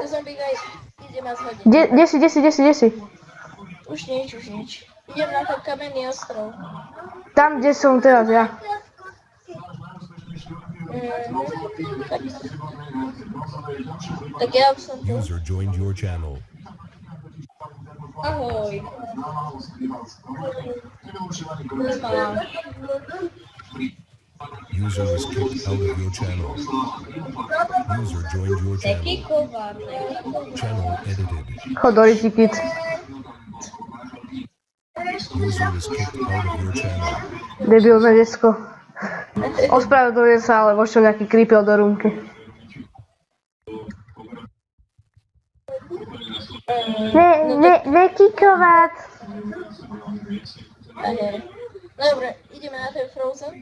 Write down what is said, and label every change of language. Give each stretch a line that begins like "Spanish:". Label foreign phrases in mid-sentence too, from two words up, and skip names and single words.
Slovak: je to zombík aj ide ma zhodiť. Kde si? Už nič. Idem na ten kamenný ostrov. Tam, kde som teraz ja. Tak ja už som tu.
English: User joined your channel.
Slovak: Ahoj.
English: User was kicked out of your channel. User joined your channel. Channel edited.
Slovak: Chod do Ritikit.
English: User was kicked out of your channel.
Slovak: Debilné decko. Ospravedlňujem sa, ale možno nejaký creepel do rúmky. Nekikovať. Dobre, ideme na ten Frozen.